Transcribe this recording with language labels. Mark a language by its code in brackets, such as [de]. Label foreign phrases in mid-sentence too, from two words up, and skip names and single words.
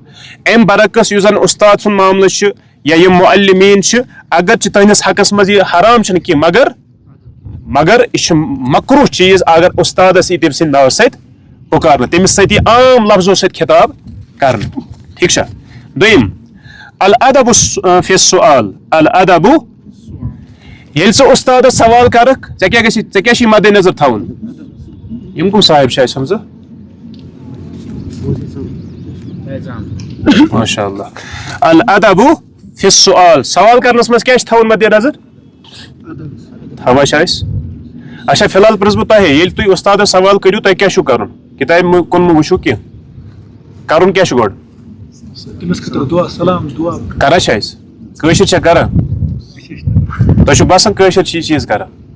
[ks] امہِ برعکس یُس زن اُستاد سُنٛد معاملہٕ چھُ یا یِم معلمیٖن چھِ اگر چھِ تُہنٛدِس حقس منٛز یہِ حرام چھُنہٕ کینٛہہ مگر یہِ چھُ مکروہ چیٖز اگر اُستادس یی تٔمۍ سٕنٛدِ ناوٕ سۭتۍ پُکارنہٕ تٔمِس سۭتۍ یی عام لفظو سۭتۍ خطاب کرنہٕ ٹھیٖک چھا دوٚیِم [ar] الادب فی السؤال [ks] الادب ییٚلہِ ژٕ اُستادس سوال کرکھ ژےٚ کیاہ چھُے مدِ نظر تھاوُن یِم کٕم صاحب چھِ اَسہِ ہمزٕ [ar] ماشاء اللہ الادب فی السؤال [ks] سوال کرنس منٛز کیاہ چھُ تھاوُن مدِ نظر تھاوان چھِ أسۍ اچھا فی الحال پرٛژھٕ بہٕ تۄہہِ ییٚلہِ تُہۍ اُستادس سوال کٔرِو تۄہہِ کیاہ چھُو کرُن کِتابہِ کُن مہٕ وٕچھِو کینٛہہ کرُن کیاہ چھُ گۄڈٕ کران چھِ أسۍ کٲشِر چھا کران تۄہہِ چھُو باسان کٲشِر چھِ یہِ چیٖز کران